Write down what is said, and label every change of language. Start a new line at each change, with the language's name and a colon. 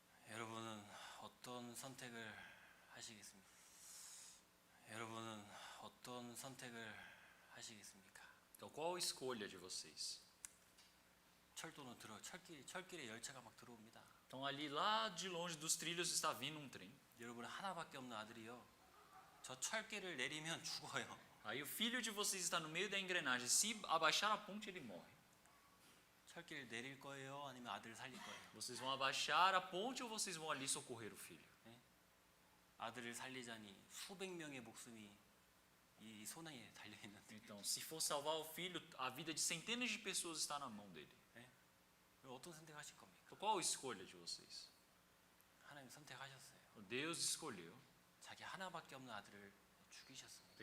Korean: 여러분은 어떤 선택을 하시겠습니까? 여러분은 어떤 선택을 하시겠습니까?
Portuguese: Então, qual a escolha de vocês?
Korean: 철도는 철길에 열차가 막 들어옵니다.
Portuguese: Então, ali lá de longe dos trilhos está vindo um trem.
Korean: 여러분 하나밖에 없는 아들이요. 저 철길을 내리면 죽어요.
Portuguese: Aí o filho de vocês está no meio da engrenagem. Se abaixar a ponte, ele morre.
Korean: 철길 내릴 거예요? 아니면 아들을 살릴 거예요?
Portuguese: Vocês vão abaixar a ponte ou vocês vão ali socorrer o filho?
Korean: 아들을 살리자니 수백 명의 목숨이 이 손에 달려 있는데
Portuguese: Então, se for salvar o filho, a vida de centenas de pessoas está na mão dele.
Korean: 어떤 선택하실 겁니까?
Portuguese: Então, qual a escolha de vocês?
Korean: 하나님 선택하셨어요.
Portuguese: Deus escolheu.
Korean: 자기 하나밖에 없는 아들을 죽이셨습니다.